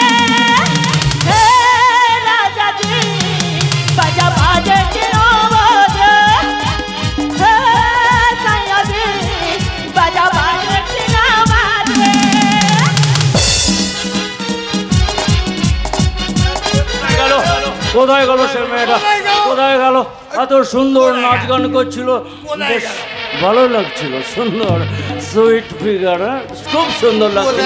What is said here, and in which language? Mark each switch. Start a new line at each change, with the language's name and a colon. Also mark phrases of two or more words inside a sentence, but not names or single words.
Bhojpuri: हे राजा जी बजा बाजे के आवाज, हे सैया जी बजा बाजे के आवाज।
Bangla: কোথায় গেল সে মেয়েটা? কোথায় গেল? এত সুন্দর নাচ গান করছিল, বেশ ভালো লাগছিল, সুন্দর সুইট ফিগার, খুব সুন্দর লাগছিল।